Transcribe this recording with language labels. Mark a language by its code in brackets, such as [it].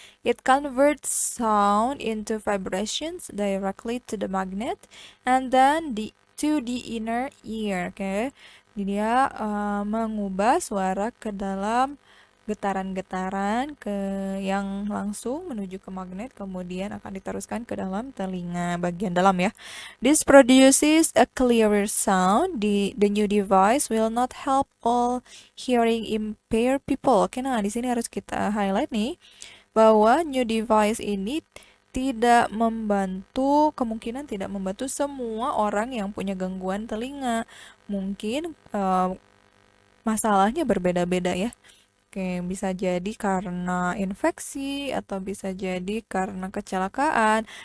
[en] It converts sound into vibrations directly to the magnet and then to the inner ear. [id] Oke, dia mengubah suara ke dalam getaran-getaran yang langsung menuju ke magnet, kemudian akan diteruskan ke dalam telinga bagian dalam ya. [en] This produces a clearer sound. The new device will not help all hearing impaired people. [id] Oke, nah di sini harus kita highlight nih bahwa new device ini kemungkinan tidak membantu semua orang yang punya gangguan telinga. Mungkin masalahnya berbeda-beda ya. Oke, bisa jadi karena infeksi atau bisa jadi karena kecelakaan.